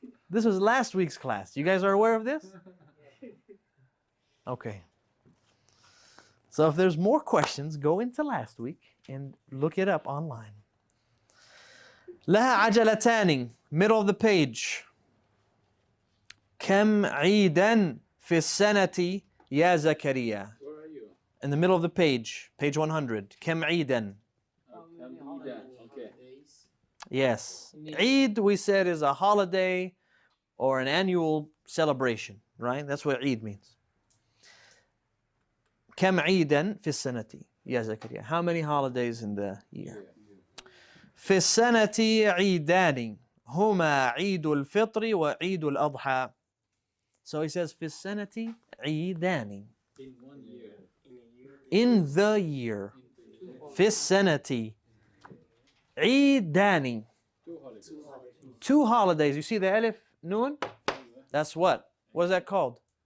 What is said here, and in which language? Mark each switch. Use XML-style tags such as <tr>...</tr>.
<en>This was last week's class. You guys are aware of this? Okay. So if there's more questions, go into last week and look it up online.</en> <ar>لها عجلتان,</ar> <en>middle of the page.</en> <ar>كم عيدا في السنة يا زكريا.</ar> <en>Where are you? In the middle of the page, page 100.</en> <ar>كم عيدا.</ar> <en>Okay. Yes. Eid, we said, is a holiday or an annual celebration, right? That's what Eid means.</en> <ar>كم عيدا في السنة يا زكريا.</ar> <en>How many holidays in the year?</en> <ar>في السنة عيدان هما عيد الفطر وعيد الأضحى.</ar> <en>So he says</en> <ar>في السنة عيدان.</ar> <en>In 1 year. In the year.</en> <ar>في السنة عيدان.</ar> <en>2 holidays. 2 holidays. You see the alif, noon? That's what? What is that called?</en>